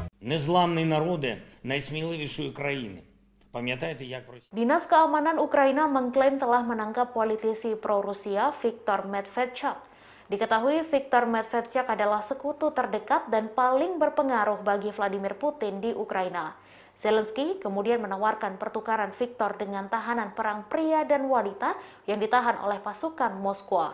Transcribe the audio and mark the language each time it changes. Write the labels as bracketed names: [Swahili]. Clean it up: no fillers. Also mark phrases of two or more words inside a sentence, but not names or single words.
[Ukrainian] незламні народи найсміливішої країни. Пам'ятаєте, як в Росії? [Indonesian] Dinas Keamanan Ukraina mengklaim telah menangkap politisi pro-Rusia Viktor Medvedchuk. Diketahui Viktor Medvedchuk adalah sekutu terdekat dan paling berpengaruh bagi Vladimir Putin di Ukraina. Zelensky kemudian menawarkan pertukaran Viktor dengan tahanan perang pria dan wanita yang ditahan oleh pasukan Moskwa.